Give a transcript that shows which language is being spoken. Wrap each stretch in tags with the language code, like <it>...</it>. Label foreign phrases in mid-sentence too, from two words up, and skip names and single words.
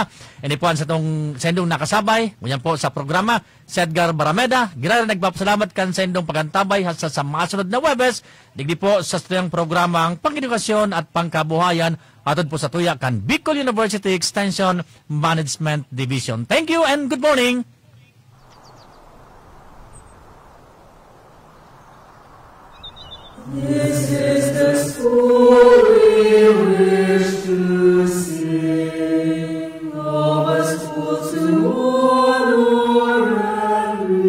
<bik>Ini po sa inyong nakasabay, ngunyan po sa programa, si Edgar Barameda. Ginara nagpapasalamat kan sa inyong pagantabay hasta sa masunod na Webes. Digdi po sa itong programang pang-edukasyon at pangkabuhayan atod po sa tuya kan Bicol University Extension Management Division.</bik> <en>Thank you and good morning! This is the story wish to sing of us full to honor and</en>